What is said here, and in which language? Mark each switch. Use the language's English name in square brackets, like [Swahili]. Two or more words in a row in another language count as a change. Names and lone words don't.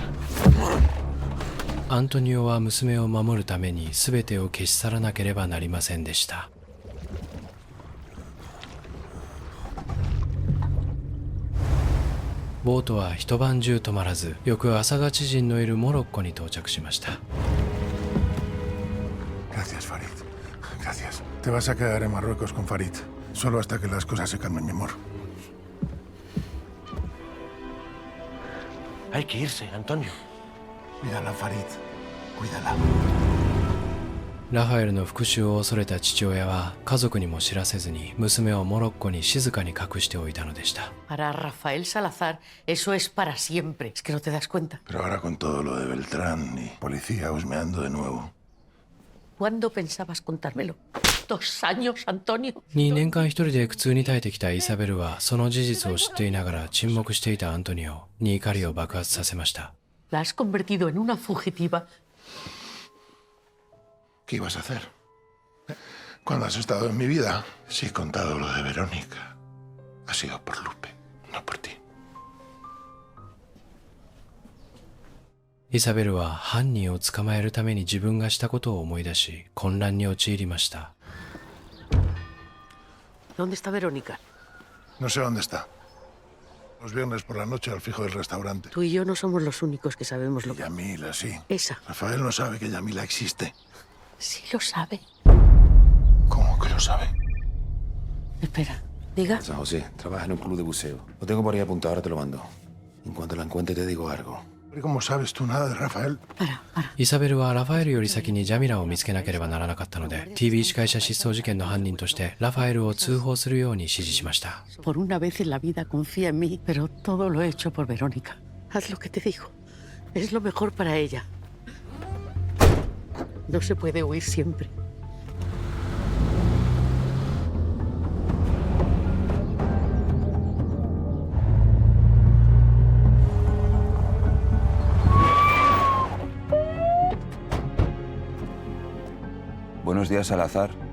[Japanese] アントニオは娘を守るために全てを消し去らなければなりませんでした。ボートは一晩中止まらず、翌朝が知人のいるモロッコに到着しました。 [Spanish] Gracias, Farid. Gracias. Te vas a quedar en Marruecos con Farid. Solo hasta que las cosas se calmen, mi amor. Hay que irse, Antonio. Cuídala, Farid. Cuídala. [Japanese] ラファエルの復讐を恐れた父親は家族にも知らせずに娘をモロッコに静かに隠しておいたのでした。 [Spanish] Para Rafael Salazar, eso es para siempre. Es que no te das cuenta. Pero ahora con todo lo de Beltrán y policía husmeando de nuevo. ¿Cuándo pensabas contármelo? 2 años, Antonio. [Japanese] 2 年間一人で苦痛に耐えてきたイサベルはその事実を知っていながら沈黙していたアントニオに怒りを爆発させました。 [Spanish] La has convertido en una fugitiva. ¿Qué ibas a hacer? Cuando has estado en mi vida, si he contado lo de Verónica, ha sido por Lupe, no por ti. [Japanese] イサベルは犯人を捕まえるために自分がしたことを思い出し、混乱に陥りました。 [Spanish] ¿Dónde está Verónica? No sé dónde está. Los viernes por la noche al fijo del restaurante. Tú y yo no somos los únicos que sabemos lo que... Yamila, sí. Esa. Rafael no sabe que Yamila existe. Sí lo sabe. ¿Cómo que lo sabe? Espera, diga. San José, trabaja en un club de buceo. Lo tengo por ahí apuntado, ahora te lo mando. En cuanto la encuentre te digo algo. ¿Y cómo sabes tú nada de Rafael? [Japanese] イサベルはラファエルより先にジャミラを見つけなければならなかったので、 TV 司会者失踪事件の犯人としてラファエルを通報するように指示しました。 [Spanish] Por una vez en la vida confía en mí, pero todo lo he hecho por Verónica. Haz lo que te digo. Es lo mejor para ella. No se puede huir siempre. Buenos días, Salazar.